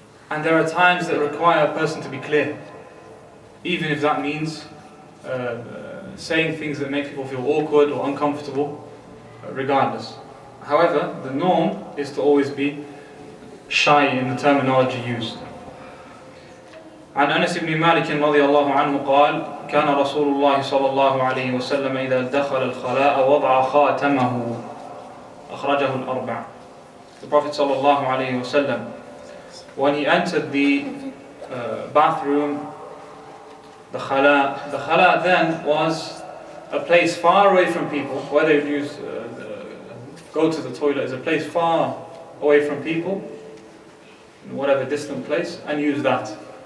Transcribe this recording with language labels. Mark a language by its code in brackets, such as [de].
[en] And there are times that require a person to be clear, even if that means saying things that make people feel awkward or uncomfortable, regardless. However, the norm is to always be shy in the terminology used. [ar] عن أنس بن مالك رضي الله عنه قال كان رسول الله صلى الله عليه وسلم إذا دخل الخلاء وضع خاتمه أخرجه الأربع. [en] The Prophet sallallahu alaihi wasallam, when he entered the bathroom, the khala then was a place far away from people. Where they would use go to the toilet is a place far away from people, in whatever distant place, and use that.